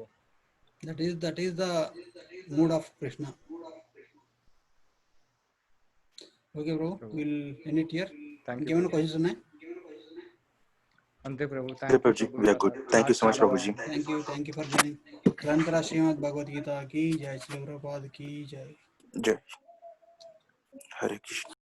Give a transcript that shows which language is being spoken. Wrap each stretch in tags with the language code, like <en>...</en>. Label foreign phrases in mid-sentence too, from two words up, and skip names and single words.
<en>That is the mood of Krishna. Okay bro, will end it here.</en> <te>ఇంకేమైనా క్వశ్చన్స్ ఉన్నాయి? అంతే ప్రభు.</te> <en>Thank you so much Prabhuji. Thank you for joining.</en> <hi>ग्रंथराज श्रीमद् भगवद्गीता की जय, श्री प्रभुपाद की जय. जय हरे कृष्ण.</hi>